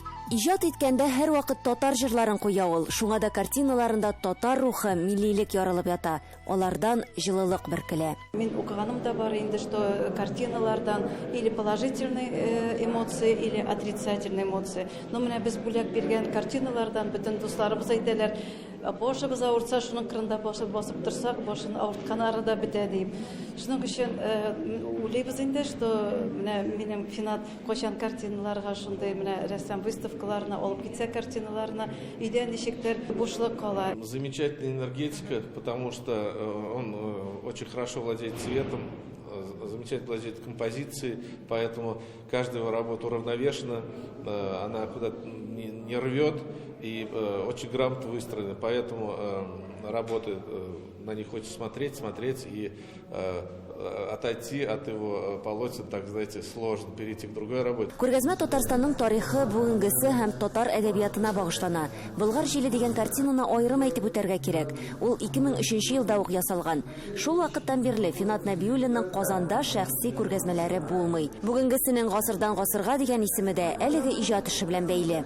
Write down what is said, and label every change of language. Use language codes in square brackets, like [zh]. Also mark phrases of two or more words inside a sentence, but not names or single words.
[tt] Ижад иткәндә һәр вакыт татар җырларын куя ул. Шуңа да картиналарында татар рухы, миллилек ярылып ята. Алардан җылылык бөркелә. Мин укыганым да бар инде, [ru] что картиналардан или положительные эмоции, или отрицательные эмоции. [tt] Но менә без бүләк биргән картиналардан бөтен дусларыбыз әйтәләр, башыбыз авыртса, шуның кырында башы басып торсак, башын авыртканнары да бетә дип. Шуның өчен уйлыйбыз инде, что менә минем Финат кайчан картиналарга шундый менә рәссам выставкаларына алып китсә картиналарына, өйдә ничектер бушлык кала. [ru] Замечательная энергетика, потому что он очень хорошо владеет цветом, замечательно владеет композицией, поэтому каждая его работа уравновешена, она куда-то не рвет и очень грамотно выстроена, поэтому работы на них хочется смотреть и отойти от его полотен, так знаете, сложно перейти к другой работе. [tt] Күргәзмә Татарстанның тарихы, бүгенгесе һәм татар әдәбиятына багышлана. Болгар җиле дигән картинаны аерым әйтеп үтәргә кирәк. Ул 2003 елда ук ясалган. Шул вакыттан бирле Финат Нәбиуллинның Казанда шәхси күргәзмәләре булмый. Бүгенгесенең гасырдан гасырга дигән исеме дә әлеге иҗат эше белән бәйле.